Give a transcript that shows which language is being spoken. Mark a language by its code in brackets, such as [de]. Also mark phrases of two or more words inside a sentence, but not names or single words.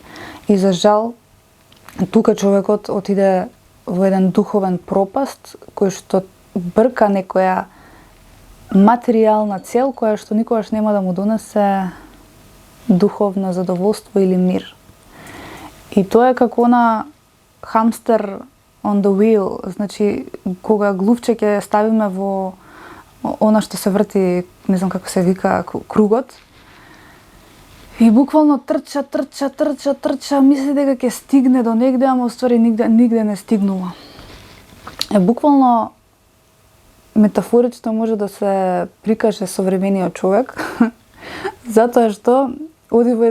[mk] И за жал, тука човекот отиде во еден духовен пропаст, кој што брка некоја материјална цел, која што никогаш нема да му донесе духовно задоволство или мир. И тоа е како на хамстер [en] on the wheel, [mk] значи кога глувче ќе ставиме во она што се врти, не знам како се вика, кругот. И буквално трча, мисли дека ќе стигне до негде, ама уствари нигде не стигнува. Буквално метафорично може да се прикаже современиот човек, затоа што оди во